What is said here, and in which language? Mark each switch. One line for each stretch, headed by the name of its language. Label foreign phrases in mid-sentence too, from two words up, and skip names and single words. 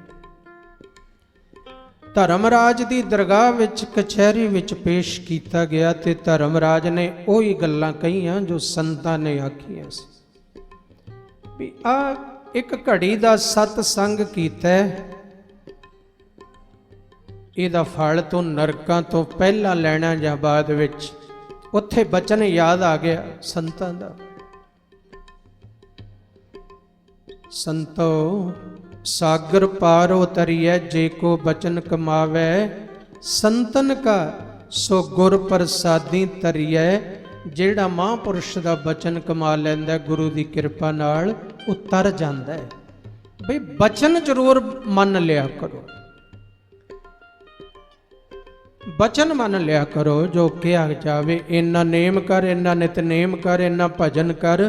Punjabi: ਧਰਮਰਾਜ ਦੀ ਦਰਗਾਹ ਵਿੱਚ ਕਚਹਿਰੀ ਵਿੱਚ ਪੇਸ਼ ਕੀਤਾ ਗਿਆ, ਤੇ ਧਰਮਰਾਜ ਨੇ ਉਹੀ ਗੱਲਾਂ ਕਹੀਆਂ ਜੋ ਸੰਤਾਂ ਨੇ ਆਖੀਆਂ ਸੀ ਵੀ ਆ ਇੱਕ ਘੜੀ ਦਾ ਸਤ ਸੰਗ ਕੀਤਾ, ਇਹਦਾ ਫਲ ਤੂੰ ਨਰਕਾਂ ਤੋਂ ਪਹਿਲਾਂ ਲੈਣਾ ਜਾਂ ਬਾਅਦ ਵਿੱਚ। ਉੱਥੇ ਬਚਨ ਯਾਦ ਆ ਗਿਆ ਸੰਤਾਂ ਦਾ, ਸੰਤੋ ਸਾਗਰ ਪਾਰ ਉਤਰੀਅ ਜੇ ਕੋ ਬਚਨ ਕਮਾਵੈ, ਸੰਤਨ ਕਾ ਸੋ ਗੁਰ ਪ੍ਰਸਾਦੀ ਤਰੀਅ, ਜਿਹੜਾ ਮਹਾਂਪੁਰਸ਼ ਦਾ ਬਚਨ ਕਮਾ ਲੈਂਦਾ ਗੁਰੂ ਦੀ ਕਿਰਪਾ ਨਾਲ ਉਤਰ ਜਾਂਦਾ ਹੈ। ਬਈ ਬਚਨ ਜ਼ਰੂਰ ਮੰਨ ਲਿਆ ਕਰੋ, ਬਚਨ ਮੰਨ ਲਿਆ ਕਰੋ ਜੋ ਕਿਹਾ ਜਾਵੇ। ਇੰਨਾ ਨੇਮ ਕਰ, ਇੰਨਾ ਨਿਤਨੇਮ ਕਰ, ਇੰਨਾ ਭਜਨ ਕਰ।